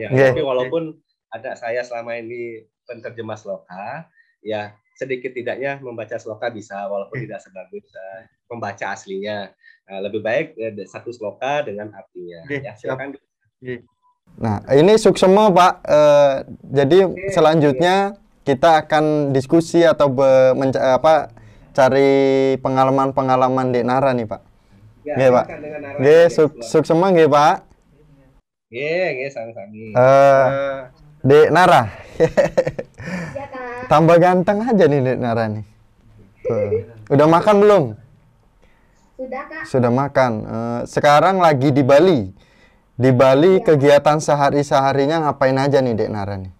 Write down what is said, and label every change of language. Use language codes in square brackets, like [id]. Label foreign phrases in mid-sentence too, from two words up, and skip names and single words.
[id] Tapi walaupun ada saya selama ini penerjemah sloka, ya sedikit tidaknya membaca sloka bisa, walaupun tidak sebagus membaca aslinya. Lebih baik satu sloka dengan artinya. Ya, silakan. Nah, ini suksema Pak. Jadi selanjutnya kita akan diskusi atau cari pengalaman-pengalaman Dek Nara nih Pak. Nggih Pak. [ban] Nggih, suksema nggih Pak. Nggih, sami-sami. [id] Dek Nara. Ya, Kak. Tambah ganteng aja nih Dek Nara nih. Udah makan belum? Sudah, Kak. Sudah makan. Sekarang lagi di Bali. Di Bali kegiatan sehari-seharinya ngapain aja nih Dek Nara nih?